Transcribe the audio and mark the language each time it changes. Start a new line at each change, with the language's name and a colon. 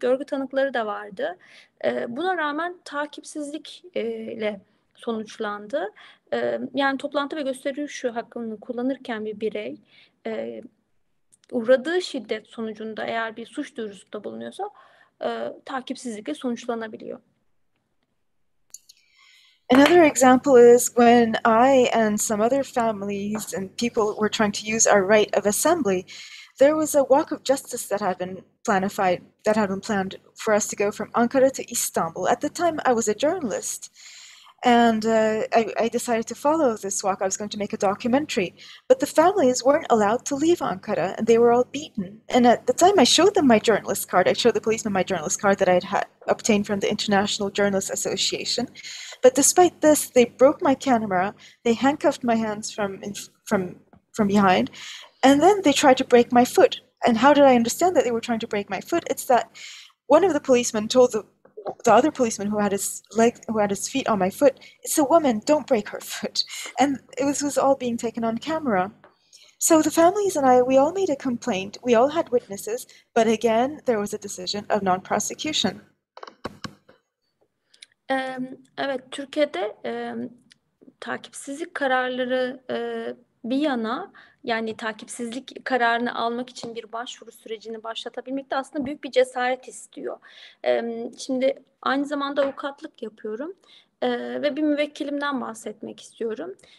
Turkish: Görgü tanıkları da vardı. Buna rağmen takipsizlikle sonuçlandı. Yani toplantı ve gösteri yürüyüşü hakkını kullanırken bir birey uğradığı şiddet sonucunda eğer bir suç duyurusunda bulunuyorsa takipsizlikle sonuçlanabiliyor.
English: Another example is when I and some other families and people were trying to use our right of assembly. There was a walk of justice that had been planned for us to go from Ankara to Istanbul. At the time, I was a journalist, and I decided to follow this walk. I was going to make a documentary, but the families weren't allowed to leave Ankara, and they were all beaten. And at the time, I showed them my journalist card. I showed the policeman my journalist card that I had obtained from the International Journalists Association. But despite this, they broke my camera, they handcuffed my hands from behind, and then they tried to break my foot. And how did I understand that they were trying to break my foot? It's that one of the policemen told the other policeman who had his feet on my foot, "It's a woman, don't break her foot." And it was all being taken on camera. So the families and we all made a complaint. We all had witnesses, but again, there was a decision of non-prosecution.
Turkish: Evet, Türkiye'de takipsizlik kararları bir yana, yani takipsizlik kararını almak için bir başvuru sürecini başlatabilmek de aslında büyük bir cesaret istiyor. Şimdi aynı zamanda avukatlık yapıyorum ve bir müvekkilimden bahsetmek istiyorum.